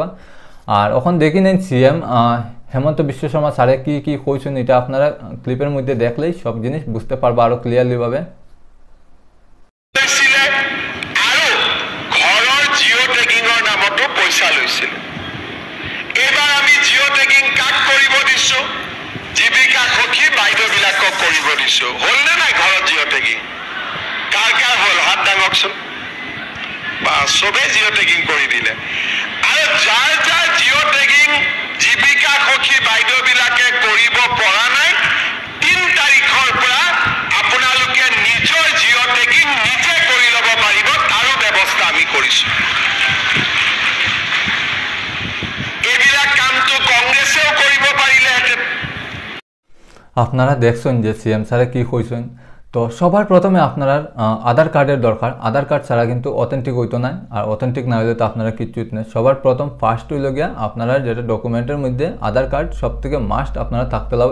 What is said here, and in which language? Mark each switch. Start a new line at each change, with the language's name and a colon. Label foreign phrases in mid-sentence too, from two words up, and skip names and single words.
Bangla: আর এখন দেখি নেন সিএম হেমন্ত বিশ্ব শর্মা স্যারে কি কইছেন, এটা আপনারা ক্লিপের মধ্যে দেখলেই সব জিনিস বুঝতে পারবা আরো ক্লিয়ারলি ভাবে।
Assamese: এবার আমি
English: geo tagging
Assamese: কাক কৰিব দিছো, জীৱিকা সখী বাইদেউবিলাকক কৰিব দিছো। হল নে নাই ঘৰত
English: geo tagging?
Assamese: কাৰ হল হাত দাঙকচোন। বা চবে
English: geo tagging
Assamese: কৰি দিলে। আৰু যাৰ
English: geo tagging
Assamese: জীৱিকা সখী বাইদেউবিলাকে কৰিব পৰা নাই, 3 তাৰিখৰ পৰা আপোনালোকে নিজৰ
English: geo tagging
Assamese: নিজে কৰি ল'ব পাৰিব, তাৰো ব্যৱস্থা আমি কৰিছো। এইবিলাক কামটো কংগ্ৰেছেও কৰিব পাৰিলেহেঁতেন।
Bangla: আপনারা দেখছেন যে সিএম স্যারে কি কইছেন। তো সবার প্রথমে আপনারা আধার কার্ডের দরকার, আধার কার্ড ছাড়া কিন্তু অথেন্টিক হইতো না। আর অথেন্টিক না হলে তো আপনারা কিচ্ছুই নেই। সবার প্রথম ফার্স্ট হইল গিয়া আপনারা যেটা ডকুমেন্টের মধ্যে আধার কার্ড সব থেকে মাস্ট আপনারা থাকতে লাগবে।